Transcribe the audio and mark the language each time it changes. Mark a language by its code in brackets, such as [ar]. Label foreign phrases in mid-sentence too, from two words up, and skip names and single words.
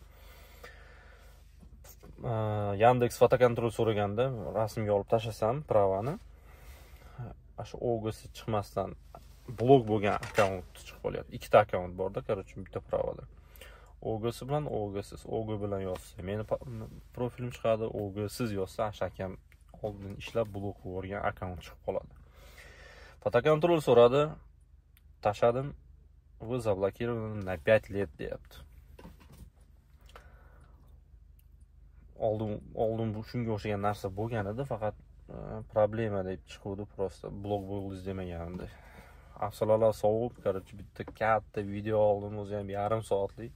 [uz] Yandex fotokontrol so'raganda rasmga olib tashlasam pravani, o'sha OG-si chiqmasdan blok bo'lgan akkaunt chiqib qolyapti. Ikkita akkaunt borda, короче, bitta pravada. OG-si bilan OG-siz, OG bilan yozsa meni profilim chiqadi, OG-siz yozsa o'sha akam oldin ishlab blok bo'lgan akkaunt chiqib qoladi. Fotokontrol so'radi, tashladim. [ru] Вы заблокированы на 5 лет deyapti. [uz] Oldin bu shunga o'xshagan narsa bo'lgan edi, faqat problema deb chiquvdi, prosta blok bo'ldingiz demagandim. Afsonalar sovuq, короче, bitta katta video oldim, o'zi ham 1,5 soatlik.